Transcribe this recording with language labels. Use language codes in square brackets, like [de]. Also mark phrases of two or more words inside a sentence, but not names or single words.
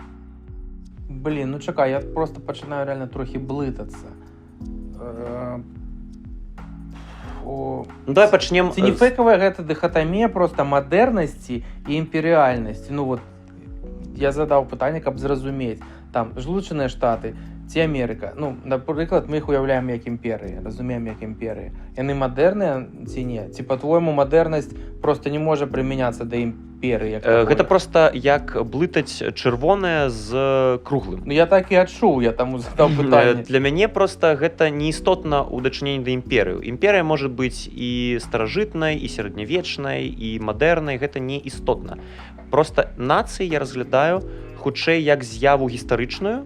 [be] Чакай, я просто пачынаю реально трохі блытацца. Давай пачнем... Ці не фэйкавая гэта дыхатамія проста мадэрнасці і імперыяльнасці? Я задаў пытанне, каб зразумець. Там Злучаныя Штаты, ці Америка. [uk] Ну, наприклад, ми їх уявляємо як імперії, розуміємо як імперії. [be] Яны модерныя ці не? [uk] Ці, по-твоєму, модернасць просто не може примінятися до імперії? [be] Як Гэта просто як блытаць чырвонае з круглым. Ну, я так і адчуў, я таму задаў пытанне. Для мяне просто гэта не істотна ў дачыненні да імперыю. Імперія можа быць і старажытнай, і сярэднявечнай, і мадэрнай, гэта не істотна. Просто нацыі я разглядаю хутчэй як з'яву гістарычную.